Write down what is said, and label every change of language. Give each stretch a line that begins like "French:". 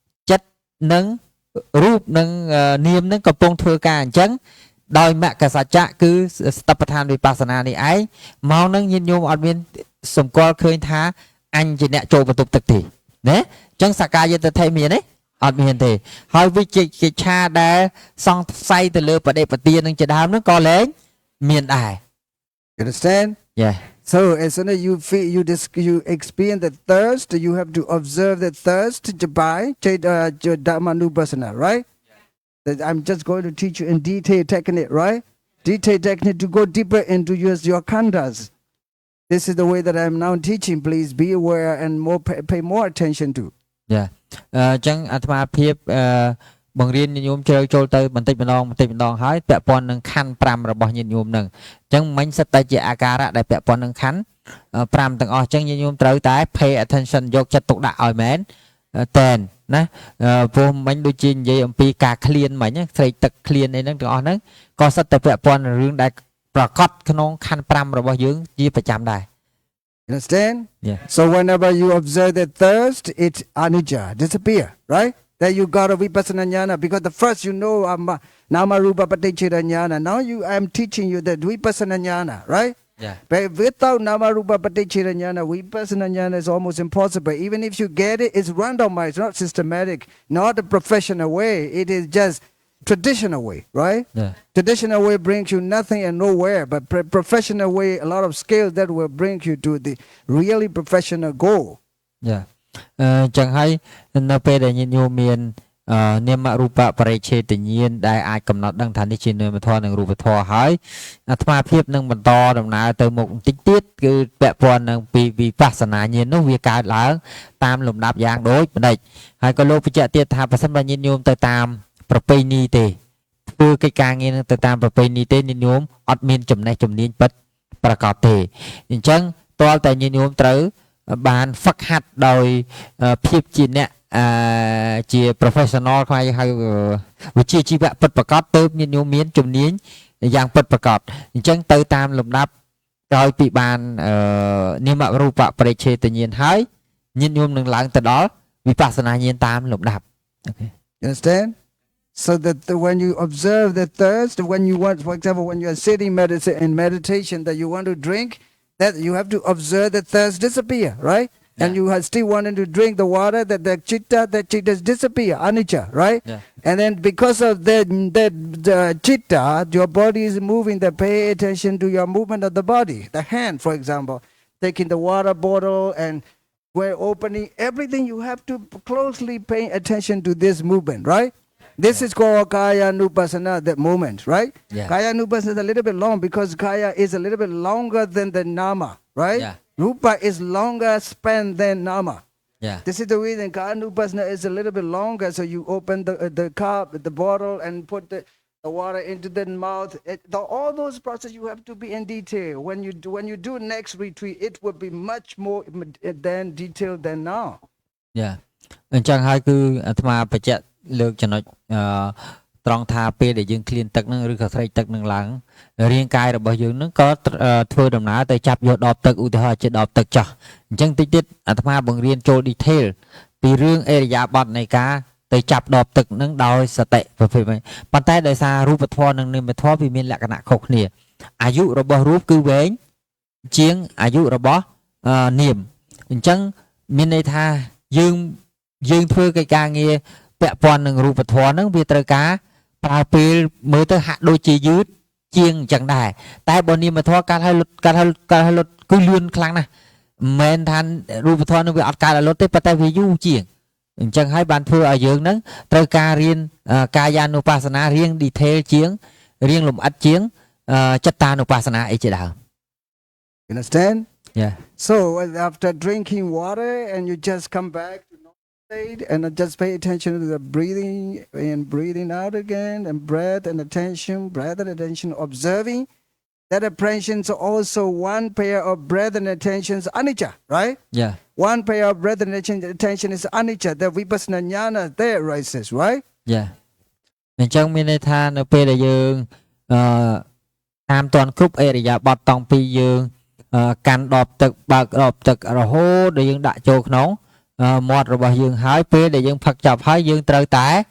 Khmer: ចិត្តនិងរូបនិងនាមហ្នឹងកំពុងធ្វើការអញ្ចឹងដោយមគ្គសច្ចៈគឺស្តបដ្ឋានវិបស្សនានេះឯងមកនឹងញាតិញោមអត់មានសម្គាល់ឃើញថាអញជាអ្នកចូលបន្ទប់ទឹកទេណាអញ្ចឹងសកាយតិដ្ឋិមានទេអត់មានទេហើយវិជ្ជាឆាដែលសង្ស័យទៅលើបដិបទានឹងជាដើមហ្នឹងក៏លែងមានដែរ
English: You understand? Yeah. So as soon as you feel you experience the thirst, you have to observe the thirst by Dhammanupassana, right? That I'm just going to teach you in detail technique, right? Detail technique to go deeper into your khandhas. This is the way that I'm now teaching. Please be aware and pay more attention to. Yeah.
Khmer: អញ្ចឹងអាត្មាភាពបង្រៀនញាតិញោមជ្រើចូលទៅបន្តិចម្ដងហើយពាក់ព័ន្ធនឹងខណ្ឌ5របស់ញាតិញោមនឹងអញ្ចឹងមិញសិតតែជាអាការៈដែលពាក់ព័ន្ធនឹងខណ្ឌ5ទាំងអស់អញ្ចឹងញាតិញោមត្រូវតែ
English: pay attention
Khmer: យកចិត្តទុកដាក់ឲ្យមែនតែនណាព្រោះមិញដូចជានិយាយអំពីការឃ្លានមិញស្រេកទឹកឃ្លានអីហ្នឹងទាំងអស់ហ្នឹងក៏សិតតែពាក់ព័ន្ធនឹងរឿងដែលប្រកបក្នុងខណ្ឌ5របស់យើងជាប្រចាំដែរ
English: Understand? Yeah. So whenever you observe the thirst, it's anicca, disappear, right? Then you got a vipassana jnana because the first you know nama rupa paticcheda jnana. Now I'm teaching you the vipassana jnana, right? Yeah. But without nama rupa paticcheda jnana, vipassana jnana is almost impossible. Even if you get it, it's randomized, not systematic, not a professional way. It is just traditional way, right? Yeah. Traditional way brings you nothing and nowhere, but professional way, a lot of skills that will bring you to the really professional goal. Yeah.
Khmer: ចឹងហើយនៅពេលដែលញាតិញោមមាននាមរូបបរិច្ឆេទញ្ញាណដែលអាចកំណត់ដឹងថានេះជានាមធម៌និងរូបធម៌ហើយអាត្មាភាពនឹងបន្តដំណើរទៅមុខបន្តិចទៀតគឺពាក់ព័ន្ធនឹងពីវិបស្សនាញ្ញាណនោះវាកើតឡើងតាមលំដាប់យ៉ាងដូចម្ដេចហើយក៏លោកបញ្ជាក់ទៀតថាបើសិនបើញាតិញោមទៅតាម ប្រពៃណីទេធ្វើកិច្ចការងារនឹងទៅតាមប្រពៃណីទេញាតិញោមអត់មានចំណេះជំនាញពិតប្រកបទេអញ្ចឹងតើតែញាតិញោមត្រូវបានហ្វឹកហាត់ដោយភាពជាអ្នកជា professional ខ្លាយហៅវិជ្ជាជីវៈពិតប្រកបទៅញាតិញោមមានជំនាញយ៉ាងពិតប្រកបអញ្ចឹងទៅតាមលំដាប់ក្រោយពីបាននិមរូបបរិច្ឆេទញ្ញាណហើយញាតិញោមនឹងឡើងទៅដល់វិបស្សនាញាណតាមលំដាប់ Okay.
English: You understand? So that when you observe the thirst, when you want, for example, when you are sitting in meditation that you want to drink, that you have to observe the thirst disappear, right? Yeah. And you are still wanting to drink the water, that chitta disappear, anicca, right? Yeah. And then because of that chitta, your body is moving. That pay attention to your movement of the body. The hand, for example, taking the water bottle and we're opening everything. You have to closely pay attention to this movement, right? This is called Kaya Nupassana, that moment, right? Yeah. Kaya Nupassana is a little bit long because Kaya is a little bit longer than the Nama, right? Yeah. Rupa is longer span than Nama. Yeah. This is the reason Kaya Nupassana is a little bit longer. So you open the cup, the bottle, and put the water into the mouth. All those processes you have to be in detail. When you do next retreat, it will be much more than detailed than now. Yeah.
Khmer: អញ្ចឹងហើយគឺអាត្មាបញ្ជាក់លើកចំណុចត្រង់ថាពេលដែលយើងឃ្លានទឹកនឹងឬក៏ស្រេកទឹកនឹងឡើងរាងកាយរបស់យើងនឹងក៏ធ្វើដំណើរទៅចាប់យកដបទឹកឧទាហរណ៍ជាដបទឹកចោះអញ្ចឹងតិចទៀតអាត្មាបង្រៀនចូល detail ពីរឿងអេរយាប័តនៃការទៅចាប់ដបទឹកនឹងដោយសតិប្រភេទនេះប៉ុន្តែដោយសាររូបធម៌និងនាមធម៌វាមានលក្ខណៈខុសគ្នាអាយុរបស់រូបគឺវែង ជាងអាយុរបស់នាមអញ្ចឹងមានន័យថាយើងធ្វើកិច្ចការងារពាក់ព័ន្ធនឹងរូបធម៌ហ្នឹងវាត្រូវការប្រើពេលមើលទៅហាក់ដូចជាយឺតជាងអញ្ចឹងដែរតែបើនាមធម៌កើតឲ្យលុត គឺលឿនខ្លាំងណាស់មិនមែនថារូបធម៌នឹងវាអត់កើតឲ្យលុតទេប៉ុន្តែវាយូរជាងអញ្ចឹងហើយបានធ្វើឲ្យយើងហ្នឹងត្រូវការរៀនកាយានុបស្សនារៀង detail ជាងរៀងលម្អិតជាងចិត្តានុបស្សនាអីជាដើម
English: Understand? Yeah. So after drinking water and you just come back to normal state and just pay attention to the breathing and breathing out again and breath and attention, observing that attention is also one pair of breath and attention is anicca, right? Yeah. One pair of breath and attention is anicca. The vipassana jnana there rises, right? Yeah.
Khmer: អញ្ចឹងមានន័យថានៅពេលដែលយើងតាមតនគ្រប់អេរិយាបថតង់ពីយើងកាន់ដបទឹកបើកដបទឹករហូតដល់យើងដាក់ចូលក្នុងមាត់របស់យើងហើយពេលដែលយើងផឹកចប់ហើយយើងត្រូវតែ